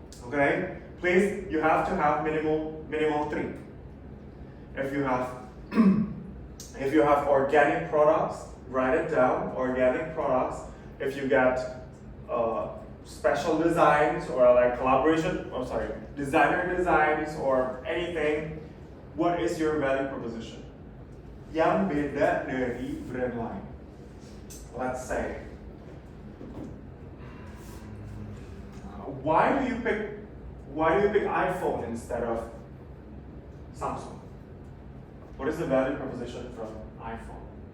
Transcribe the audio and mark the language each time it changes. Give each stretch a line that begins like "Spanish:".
English: Okay, please, you have to have minimal 3. If you have organic products, write it down, organic products. If you get special designs or like designer designs or anything, what is your value proposition?
Indonesian: Yang beda dari brand lain.
English: Let's say, why do you pick iPhone instead of Samsung? What is the value proposition from iPhone?